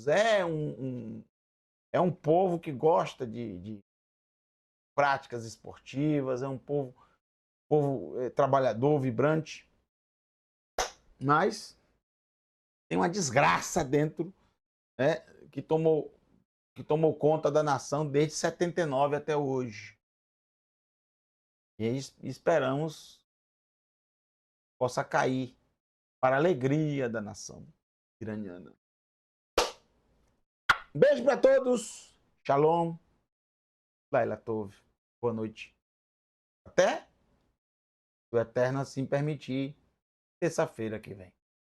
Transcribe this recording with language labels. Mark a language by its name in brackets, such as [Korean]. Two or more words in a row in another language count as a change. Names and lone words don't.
[Portuguese] É um povo que gosta de práticas esportivas, é um povo trabalhador, vibrante, mas tem uma desgraça dentro, né, que tomou conta da nação desde 79 até hoje. E esperamos que possa cair para a alegria da nação iraniana. Beijo para todos. Shalom. [Hebrew] לילה טוב. [Portuguese] Boa noite. Até o Eterno assim permitir, terça-feira que vem.